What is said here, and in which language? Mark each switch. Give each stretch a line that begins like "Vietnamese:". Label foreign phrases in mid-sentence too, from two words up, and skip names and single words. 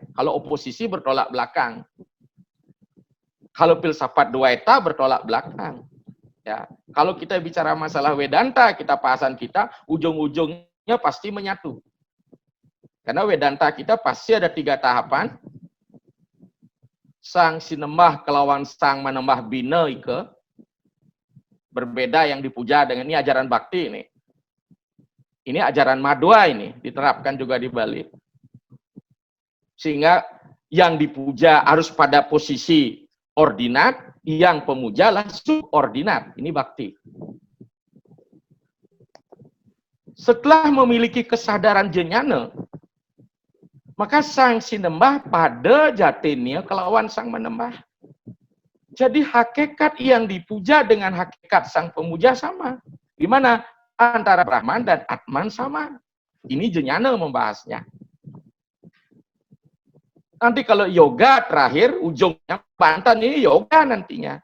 Indonesian: Kalau oposisi bertolak belakang. Kalau filsafat Dwaita bertolak belakang. Ya, kalau kita bicara masalah Vedanta, kita bahasan kita, ujung-ujungnya pasti menyatu. Karena Vedanta kita pasti ada 3 tahapan.
Balinese: Sang sinembah kelawan sang menembah bina ike.
Indonesian: Berbeda yang dipuja dengan ini ajaran bakti ini. Ini ajaran Madhwa ini, diterapkan juga di Bali. Sehingga yang dipuja harus pada posisi ordinat, yang pemuja lah subordinat. Ini bakti. Setelah memiliki kesadaran jenyana, maka
Balinese: sang sinembah pada jatinnya kelawan sang menembah.
Indonesian: Jadi hakikat yang dipuja dengan hakikat sang pemuja sama. Di mana? Antara Brahman dan Atman sama. Ini jenyana membahasnya. Nanti kalau yoga terakhir, ujungnya Banten ini yoga nantinya.